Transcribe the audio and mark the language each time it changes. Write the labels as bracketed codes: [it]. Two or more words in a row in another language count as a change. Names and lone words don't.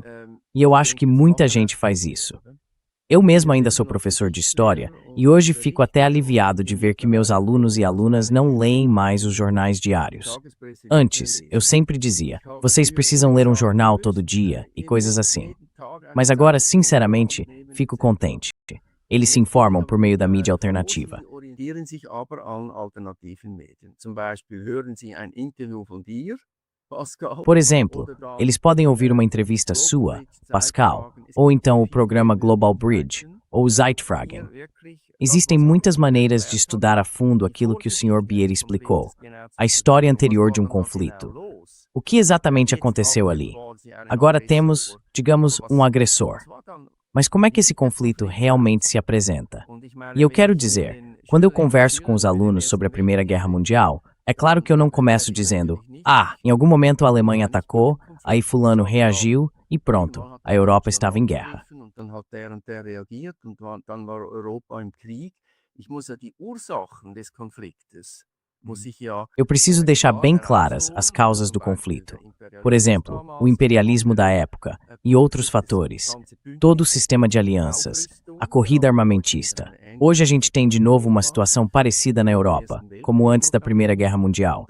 [pt] E eu acho que muita gente faz isso. Eu mesmo ainda sou professor de história e hoje fico até aliviado de ver que meus alunos e alunas não leem mais os jornais diários. Antes, eu sempre dizia, vocês precisam ler um jornal todo dia e coisas assim. Mas agora, sinceramente, fico contente. Eles se informam por meio da mídia alternativa. [de] Sie orientieren sich aber an alternativen Medien. Zum Beispiel hören Sie ein Interview von dir, Pascal. [pt] Por exemplo, eles podem ouvir uma entrevista sua, Pascal, ou então o programa Global Bridge, ou Zeitfragen. Existem muitas maneiras de estudar a fundo aquilo que o Sr. Bier explicou, a história anterior de um conflito. O que exatamente aconteceu ali? Agora temos, digamos, um agressor. Mas como é que esse conflito realmente se apresenta? E eu quero dizer, quando eu converso com os alunos sobre a Primeira Guerra Mundial, é claro que eu não começo dizendo, em algum momento a Alemanha atacou, aí fulano reagiu e pronto, a Europa estava em guerra. [de] Dann hat der und der reagiert und dann war Europa im Krieg. Ich muss ja die Ursachen des Konfliktes, muss ich ja... [pt] Eu preciso deixar bem claras as causas do conflito. Por exemplo, o imperialismo da época e outros fatores, todo o sistema de alianças, a corrida armamentista. Hoje a gente tem de novo uma situação parecida na Europa, como antes da Primeira Guerra Mundial.